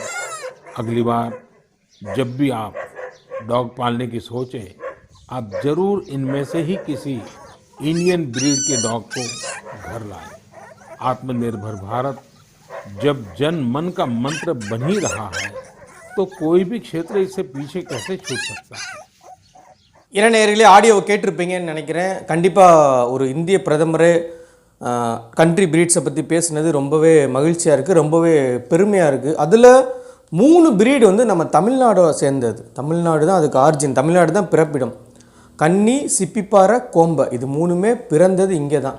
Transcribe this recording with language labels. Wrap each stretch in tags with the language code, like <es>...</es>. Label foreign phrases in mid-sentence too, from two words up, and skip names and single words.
<hi>अगली बार जब भी आप डॉग पालने की सोचें, आप जरूर इनमें से ही किसी</hi> <en>Indian breed</en> <hi>के डॉग को घर लाएं। आत्मनिर्भर भारत जब जन मन का मंत्र बन ही रहा है, तो कोई भी क्षेत्र इससे पीछे कैसे छूट सकता है।</hi> <ta>என்ன நேயர்களே, ஆடியோவை கேட்டிருப்பீங்கன்னு நினைக்கிறேன். கண்டிப்பாக ஒரு இந்திய பிரதமரே</ta> <en>country breeds</en> <ta>பற்றி பேசுனது ரொம்பவே மகிழ்ச்சியாக இருக்குது, ரொம்பவே பெருமையாக இருக்குது. அதில் 3 பிரீடு வந்து நம்ம தமிழ்நாடோட சேர்ந்தது. தமிழ்நாடு தான் அதுக்கு ஆர்ஜின், தமிழ்நாடு தான் பிறப்பிடம். கன்னி, சிப்பிப்பாறை, கோம்பை, இது 3மே பிறந்தது இங்கே தான்.</ta>